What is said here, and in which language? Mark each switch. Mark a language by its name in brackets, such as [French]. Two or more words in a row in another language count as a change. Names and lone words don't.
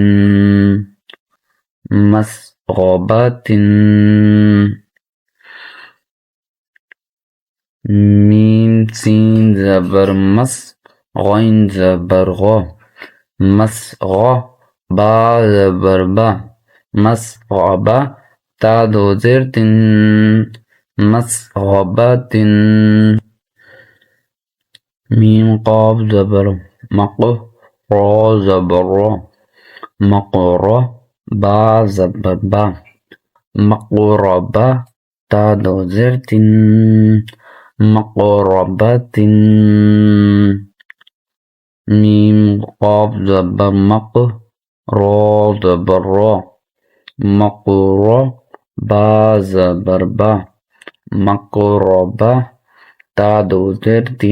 [Urdu] مس غابات میم سین زبر مس غین زبر غا مس غا با زبر با مس غابہ تا دو زر مس غابات میم قاف زبر مق را زبر را مقرہ با زبر با مقربہ تا دو زر مقربات میم قاف زبر مق را زبر را مقرہ با زبر با مقربہ تا دو زر